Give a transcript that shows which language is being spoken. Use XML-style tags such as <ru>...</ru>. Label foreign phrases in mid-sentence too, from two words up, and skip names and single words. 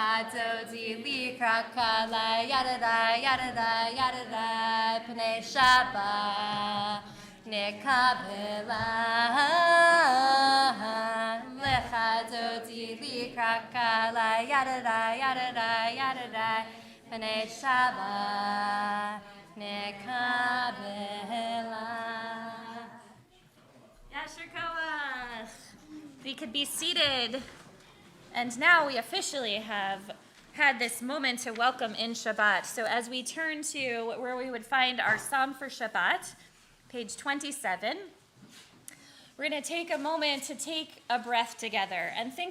<he>דודי לקראת כלה ידדה ידדה ידדה פני שבת נקבלה לכה דודי לקראת כלה ידדה ידדה ידדה פני שבת נקבלה. יישר כוח.</he> <en>We could be seated. And now we officially have had this moment to welcome in Shabbat. So as we turn to where we would find our Psalm for Shabbat, page 27, we're going to take a moment to take a breath together and think</en>